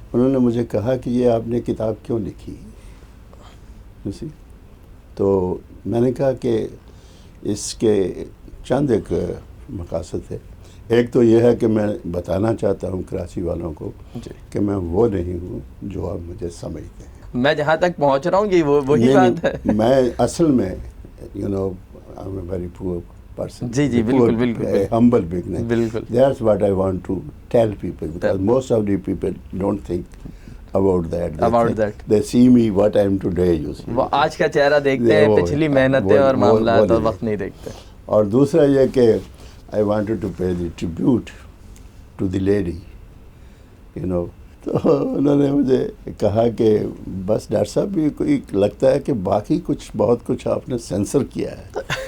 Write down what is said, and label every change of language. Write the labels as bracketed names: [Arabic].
[Urdu] انہوں نے مجھے کہا کہ یہ آپ نے کتاب کیوں لکھی، تو میں نے کہا کہ اس کے چند ایک مقاصد ہے. ایک تو یہ ہے کہ میں بتانا چاہتا ہوں کراچی والوں کو کہ میں وہ نہیں ہوں جو آپ مجھے سمجھتے ہیں. میں جہاں تک پہنچ رہا ہوں کہ وہی بات ہے. میں اصل میں [English] I'm a very poor person. [Urdu] جی بالکل [English] humble beginner. [Urdu] بالکل. [English] That's what I want to tell people, because most of the people don't think about that. They see me what I am today, you see. [Urdu] وہ آج کا چہرہ دیکھتے ہیں، پچھلی محنتیں اور معاملات اور وقت نہیں دیکھتے. اور دوسرا یہ کہ [English] I wanted to pay the tribute to the lady, [Urdu] تو انہوں نے مجھے کہا کہ بس ڈاکٹر صاحب بھی کوئی لگتا ہے کہ باقی بہت کچھ آپ نے سینسر کیا ہے.